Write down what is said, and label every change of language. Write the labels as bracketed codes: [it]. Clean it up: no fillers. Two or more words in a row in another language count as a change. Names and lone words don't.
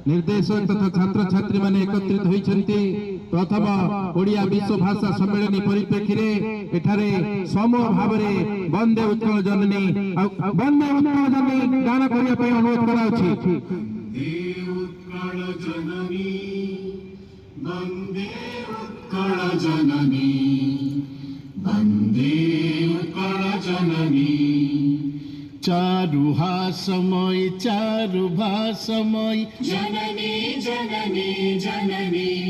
[or] ନିର୍ଦ୍ଦେଶକ ତଥା ଛାତ୍ର ଛାତ୍ରୀ ମାନେ ଏକତ୍ରିତ ହୋଇଛନ୍ତି। ପ୍ରଥମ ଓଡ଼ିଆ ବିଶ୍ୱ ଭାଷା ସମ୍ମେଳନ ପରିପ୍ରେକ୍ଷୀ ରେ ଏଠାରେ ସମୂହ ଭାବରେ ବନ୍ଦେ ଉତ୍କଳ ଜନନୀ ବନ୍ଦେ ଉତ୍କଳ ଜନନୀ ଗାନ କରିଆ ପଇ ଅନୁରୋଧ କରାଉଛି। ଉତ୍କଳ ଜନନୀ ବନ୍ଦେ ଉତ୍କଳ ଜନନୀ ବନ୍ଦେ ଉତ୍କଳ ଜନନୀ ଚାରୁ ଭାଷମୟ ଜନନୀ ଜନନୀ ଜନନୀ